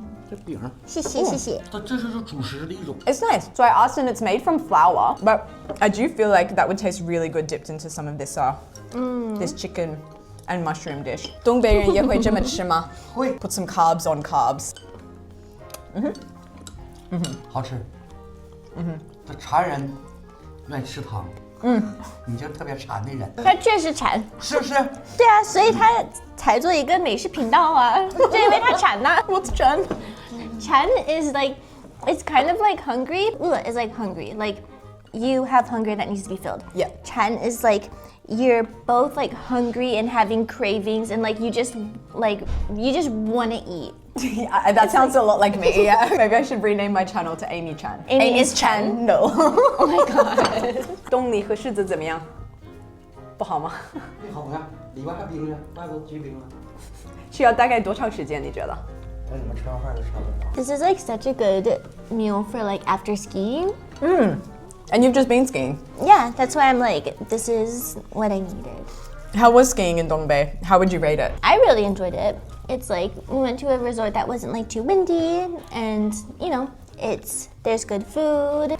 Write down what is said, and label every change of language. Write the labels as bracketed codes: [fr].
[zh] 这饼，谢谢谢谢。这是主食的一种。 [en] It's nice. So I asked, and it's made from flour, but I do feel like that would taste really good dipped into some of this this chicken and mushroom dish. [zh] 东北人也会这么吃吗？会 [en] Put some carbs on carbs. [zh] 好吃。这馋人愿意吃糖。你就特别馋的人，他确实馋。是不是？对啊，所以他才做一个美食频道啊，就因为他馋呐。 [en] What's 馋？馋 is like, it's kind of like hungry. Is like hungry. Like you have hunger that needs to be filled. Yeah. 馋 is like you're both like hungry and having cravings and like you just want to eat. Yeah, that sounds a lot like me. Yeah. Maybe I should rename my channel to Amy Chan. Amy is Chan. No. Oh my god. [zh] 东梨和柿子怎么样？不好吗？不好呀，里边还冰着，外头结冰了。需要大概多长时间？你觉得？等你们吃完饭就差不多。 [en] This is like such a good meal for like after skiing. And you've just been skiing. Yeah, that's why I'm like, this is what I needed. How was skiing in Dongbei? How would you rate it? I really enjoyed it. It's like we went to a resort that wasn't like too windy, and you know, there's good food.